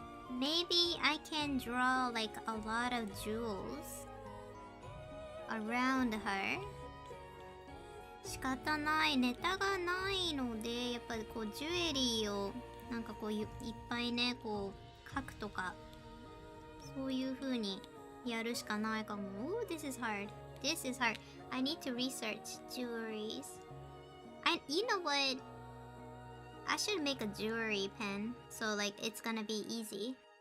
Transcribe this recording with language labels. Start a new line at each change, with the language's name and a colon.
English: Maybe I can draw like a lot of jewels around her.
Japanese: 仕方ない、ネタがないので、やっぱりこうジュエリーをなんかこういっぱいね、こう描くとか、そういう風にやるしかないかも。
English: Ooh, this is hard. This is hard. I need to research jewelries. You know what? I should make a jewelry pen, so like it's gonna be easy.